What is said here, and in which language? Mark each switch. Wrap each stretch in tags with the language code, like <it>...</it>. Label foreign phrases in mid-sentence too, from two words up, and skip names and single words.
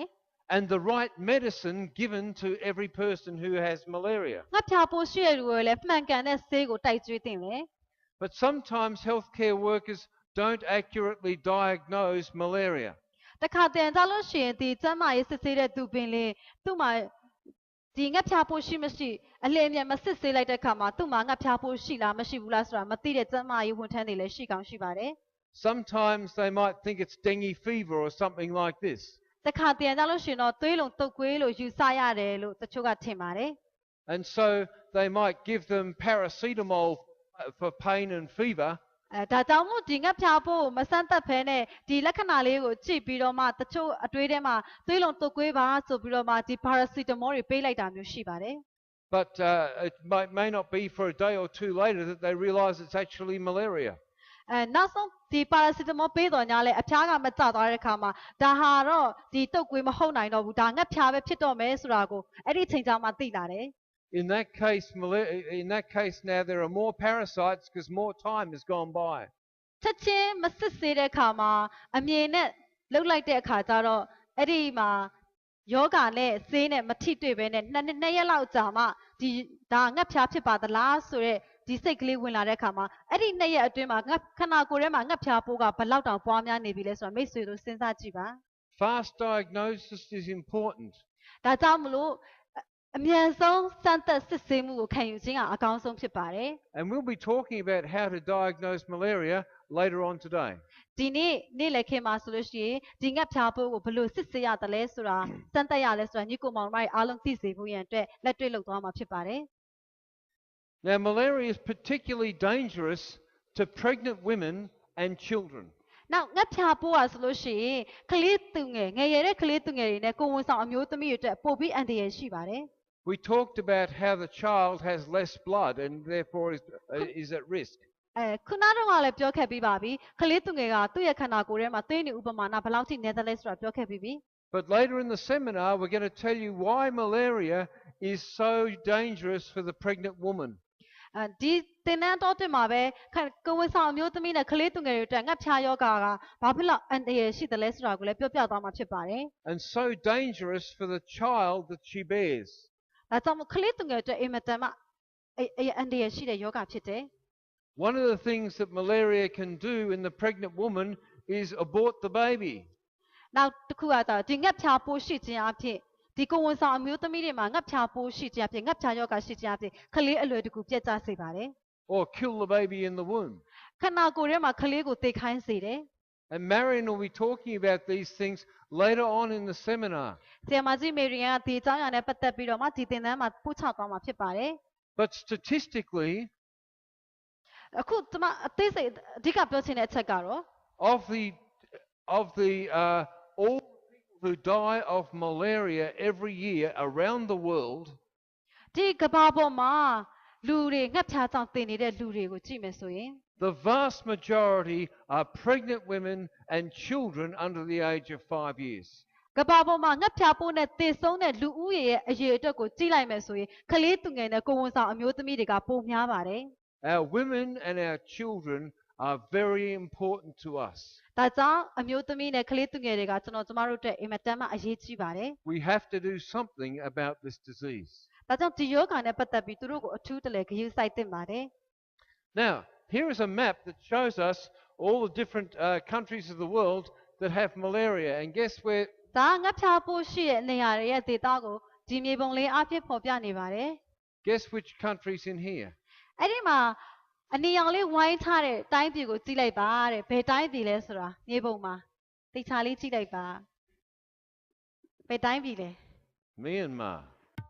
<en>And the right medicine given to every person who has malaria.</en> <my>ငှက်ဖျားပိုးရှိတဲ့လူတွေလည်းမှန်ကန်တဲ့ဆေးကိုတိုက်ကျွေးသင့်တယ်</my> <en>But sometimes healthcare workers don't accurately diagnose malaria.</en> <my>တခါတည်းကြလို့ရှိရင်ဒီကျန်းမာရေးစစ်ဆေးတဲ့သူပင်လေသူ့မှာဒီငှက်ဖျားပိုးရှိမရှိအလင်းမြန်မစစ်ဆေးလိုက်တဲ့အခါမှာသူ့မှာငှက်ဖျားပိုးရှိလားမရှိဘူးလားဆိုတာမသိတဲ့ကျန်းမာရေးဝန်ထမ်းတွေလည်းရှိကောင်းရှိပါတယ်</my> <en>Sometimes they might think it's dengue fever or something like this.</en> <my>တခါတည်းကြလို့ရှိရင်တော့သွေးလုံးတုပ်ကွေးလို့ယူဆရတယ်လို့တချို့ကထင်ပါတယ်</my> <en>And so they might give them paracetamol for pain and fever.</en> <my>ဒါကြောင့်မို့ဒီငှက်ဖျားပိုးကိုမစမ်းသပ်ဖဲနဲ့ဒီလက္ခဏာလေးကိုကြည့်ပြီးတော့မှတချို့အတွေးထဲမှာသွေးလုံးတုပ်ကွေးပါဆိုပြီးတော့မှဒီ paracetamol တွေပေးလိုက်တာမျိုးရှိပါတယ်</my> <en>But it may not be for a day or two later that they realize it's actually malaria.</en> <my>နောက်ဆုံးဒီ paracetamol ပေးတော်ညာလဲအဖျားကမကျသွားတဲ့အခါမှာဒါဟာတော့ဒီတုပ်ကွေးမဟုတ်နိုင်တော့ဘူးဒါငှက်ဖျားပဲဖြစ်တော့မယ်ဆိုတာကိုအဲ့ဒီချိန်ကျမှသိလာတယ်</my> <en>In that case now there are more parasites because more time has gone by.</en> <my>ချက်ချင်းမစစ်ဆေးတဲ့အခါမှာအမြင်နဲ့လှုပ်လိုက်တဲ့အခါကျတော့အဲ့ဒီမှာယောဂနဲ့ဆေးနဲ့မထိတွေ့ပဲနဲ့နှစ်ရက်လောက်ကြာမှဒီဒါငှက်ဖျားဖြစ်ပါသလားဆိုတော့ဒီစိတ်ကလေးဝင်လာတဲ့အခါမှာအဲ့ဒီနှစ်ရက်အတွင်းမှာငှက်ခန္ဓာကိုယ်ထဲမှာငှက်ဖျားပိုးကဘယ်လောက်တောင်ပွားများနေပြီလဲဆိုတာမိတ်ဆွေတို့စဉ်းစားကြည့်ပါ</my> <en>Fast diagnosis is important.</en> <my>ဒါကြောင့်မလို့အမြန်ဆုံးစမ်းသပ်စစ်ဆေးမှုကိုခံယူခြင်းကအကောင်းဆုံးဖြစ်ပါတယ်</my> <en>And we'll be talking about how to diagnose malaria later on today.</en> <my>ဒီနေ့နေ့လည်ခင်းမှာဆိုလို့ရှိရင်ဒီငှက်ဖျားပိုးကိုဘယ်လိုစစ်ဆေးရတယ်လဲဆိုတာစမ်းသပ်ရလဲဆိုတာညီကိုမောင်မိုင်အားလုံးသိစေဖို့ရန်အတွက်လက်တွေ့လုပ်သွားမှာဖြစ်ပါတယ်</my> <en>Now malaria is particularly dangerous to pregnant women and children.</en> <my>နောက်ငှက်ဖျားပိုးอ่ะဆိုလို့ရှိရင်ကလေးသူငယ်ငယ်ရတဲ့ကလေးသူငယ်တွေနဲ့ကိုယ်ဝန်ဆောင်အမျိုးသမီးတွေအတွက်ပို့ပြီးအန္တရာယ်ရှိပါတယ်</my> <en>We talked about how the child has less blood and therefore is at risk.</en> <my>ခုနကတော့လည်းပြောခဲ့ပြီးပါပြီကလေးသူငယ်ကသူ့ရဲ့ခန္ဓာကိုယ်ထဲမှာသွေးနေဥပမာဏဘယ်လောက်ထိနေသလဲဆိုတာပြောခဲ့ပြီးပြီ</my> <en>But later in the seminar we're going to tell you why malaria is so dangerous for the pregnant woman.</en> <my>ဒီသင်တန်းတော်တင်မှာပဲကိုဝန်ဆောင်အမျိုးသမီးနဲ့ကလေးသူငယ်တွေအတွက်ငှက်ဖျားယောဂါကဘာဖြစ်လို့အန္တရာယ်ရှိတယ်လဲဆိုတာကိုလည်းပြောပြသွားမှာဖြစ်ပါတယ်</my> <en>and so dangerous for the child that she bears.</en> <my>ဒါကြောင့်ကလေးသူငယ်တွေအင်မတန်မှအန္တရာယ်ရှိတဲ့ယောဂါဖြစ်တယ်</my> <en>One of the things that malaria can do in the pregnant woman is abort the baby.</en> <my>နောက်တစ်ခုကတော့ဒီငှက်ဖျားပိုးရှိခြင်းအဖြစ်ဒီကိုဝန်ဆောင်အမျိုးသမီးတွေမှာငှက်ဖျားပိုးရှိခြင်းအဖြစ်ငှက်ဖျားယောဂါရှိခြင်းအဖြစ်ကလေးအလွယ်တကူပြတ်ကျစေပါတယ်</my> <en>Or kill the baby in the womb.</en> <my>ခန္ဓာကိုယ်ထဲမှာကလေးကိုသေခိုင်းစေတယ်</my> <en>And Marion will be talking about these things later on in the seminar.</en> <my>ဆရာမကြီးမေရီယန်ကဒီအကြောင်းအရာနဲ့ပတ်သက်ပြီးတော့မှဒီသင်တန်းမှာပို့ချသွားမှာဖြစ်ပါတယ်</my> <en>But statistically,</en> <my>အခုကျွန်မအသေးစိတ်အဓိကပြောချင်တဲ့အချက်ကတော့</my> <en>of the all people who die of malaria every year around the world,</en> <my>ဒီကမ္ဘာပေါ်မှာလူတွေငှက်ဖျားကြောင့်သေနေတဲ့လူတွေကိုကြည့်မယ်ဆိုရင်</my> <en>the vast majority are pregnant women and children under the age of 5 years.</en> <my>ကမ္ဘာပေါ်မှာငှက်ဖျားပိုးနဲ့သေဆုံးတဲ့လူဦးရေရဲ့အရေအတွက်ကိုကြည့်လိုက်မယ်ဆိုရင်ကလေးသူငယ်နဲ့ကိုဝန်ဆောင်အမျိုးသမီးတွေကပိုများပါတယ်</my> <en>Our women and our children are very important to us.</en> <my>ဒါကြောင့်အမျိုးသမီးနဲ့ကလေးသူငယ်တွေကကျွန်တော်ကျမတို့အတွက်အင်မတန်မှအရေးကြီးပါတယ်</my> <en>We have to do something about this disease.</en> <my>ဒါကြောင့်ဒီယောဂါနဲ့ပတ်သက်ပြီးသူတို့ကိုအထူးတလဲဂရုစိုက်သင့်ပါတယ်</my> <en>Now, here is a map that shows us all the different countries of the world that have malaria. And guess where?</en> <my>ဒါငှက်ဖျားပိုးရှိတဲ့နေရာတွေရဲ့ဒေသကိုဒီမြေပုံလေးအဖြစ်ဖော်ပြနေပါတယ်</my> <en>Guess which countries in here?</en> <my>အဲ့ဒီမှာအနီရောင်လေးဝိုင်းထားတဲ့တိုင်းပြည်ကိုကြည့်လိုက်ပါတဲ့ဘယ်တိုင်းပြည်လဲဆိုတာမြေပုံမှာသိချာလေးကြည့်လိုက်ပါဘယ်တိုင်းပြည်လဲ</my> <en>Myanmar.</en>